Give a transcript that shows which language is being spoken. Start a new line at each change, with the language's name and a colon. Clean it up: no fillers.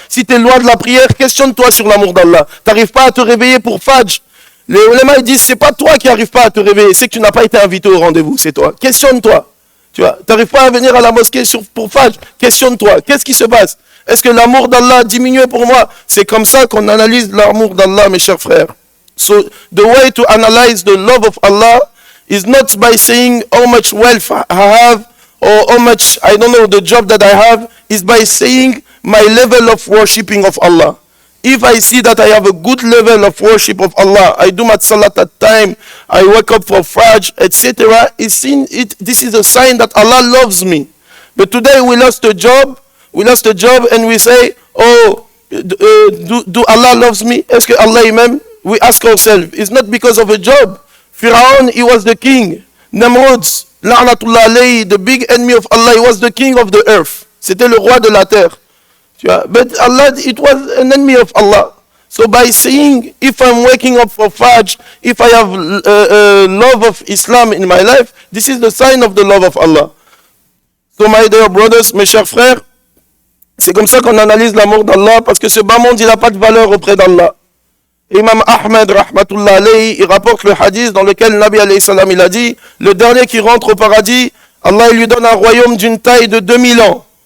French: Si tu es loin de la prière, questionne-toi sur l'amour d'Allah. Tu n'arrives pas à te réveiller pour Fajr. Les ulama ils disent, c'est pas toi qui n'arrives pas à te réveiller, c'est que tu n'as pas été invité au rendez-vous, c'est toi. Questionne-toi. Tu vois, n'arrives pas à venir à la mosquée pour Fajr. Questionne-toi. Qu'est-ce qui se passe? Est-ce que l'amour d'Allah a diminué pour moi? C'est comme ça qu'on analyse l'amour d'Allah, mes chers frères.
English: So, the way to analyze the love of Allah is not by saying how much wealth I have or how much, I don't know, the job that I have, is by saying my level of worshipping of Allah. If I see that I have a good level of worship of Allah, I do my salat at time, I wake up for Fajr, etc., this is a sign that Allah loves me. But today we lost a job and we say, oh, do Allah loves me?
French: Est-ce que Allah m'aime?
English: We ask ourselves, it's not because of a job. Pharaoh, he was the king. Namrud, la'natullah alayhi, the big enemy of Allah, he was the king of the earth.
French: C'était le roi de la terre.
English: But Allah, it was an enemy of Allah. So by saying, if I'm waking up for Fajr, if I have love of Islam in my life, this is the sign of the love of Allah. So my dear brothers,
French: mes chers frères, c'est comme ça qu'on analyse l'amour d'Allah, parce que ce bas monde, il n'a pas de valeur auprès d'Allah. Imam Ahmed, rahmatullah alayhi, il rapporte le hadith dans lequel Nabi alayhi salam, il a dit, le dernier qui rentre au paradis, Allah il lui donne un royaume d'une taille de 2000 ans.